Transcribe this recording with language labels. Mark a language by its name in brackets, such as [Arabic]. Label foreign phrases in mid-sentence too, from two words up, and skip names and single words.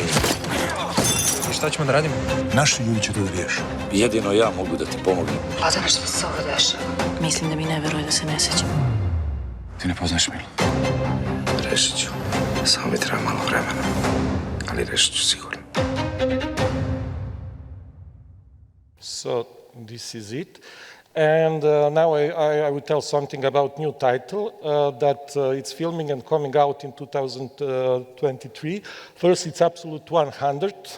[Serbian] I šta ćemo da radimo? Naši ljudi će to da riješe. Jedino ja mogu da ti pomognem. A zašto se ovo dešava? Mislim da mi ne veruje da se ne sećam. Ti Ti ne poznaš Milu? Rešit ću. Samo mi treba malo vremena. Ali rešit ću sigurno. [English] So this is it. And now I will tell something about new title that it's filming and coming out in 2023. First, it's Absolute 100.